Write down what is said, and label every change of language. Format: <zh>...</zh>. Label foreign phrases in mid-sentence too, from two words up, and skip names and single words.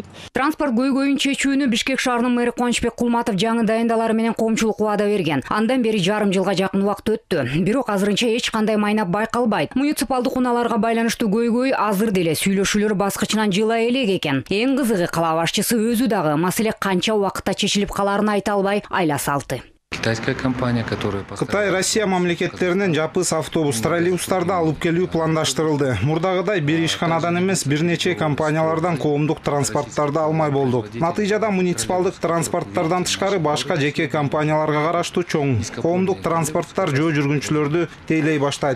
<ky>Транспорт көйгөйүн чечүүнү Бишкек шаарынын мэри Кубанычбек Кулматов жаңы дайындалары менен коомчулукка убада берген. Андан бери жарым жылга жакын убакыт өттү. Бирок азырынча эч кандай майнап байкалбайт. Муниципалдык унааларга байланыштуу көйгөй азыр деле сүйлөшүүлөр баскычынан жыла элек экен. Эң кызыгы кала башчысы өзү дагы маселе канча убакытта чечилип калаарын айта албай айла салты.</ky> <ru>китайская компания, которая...</ru> <ky>Кытай Россия мамлекеттеринен жапыс автобус, троллейбустарды алып келүү пландаштырылды. Мурдагыдай бир ишканадан эмес, бир нече компаниялардан коомдук транспорттарды алмай болдук. Натыйжада муниципалдык транспорттардан тышкары башка жеке компанияларга караштуу чоң коомдук транспорттар жөө жүргүнчүлөрдү тейлей баштайт.</ky>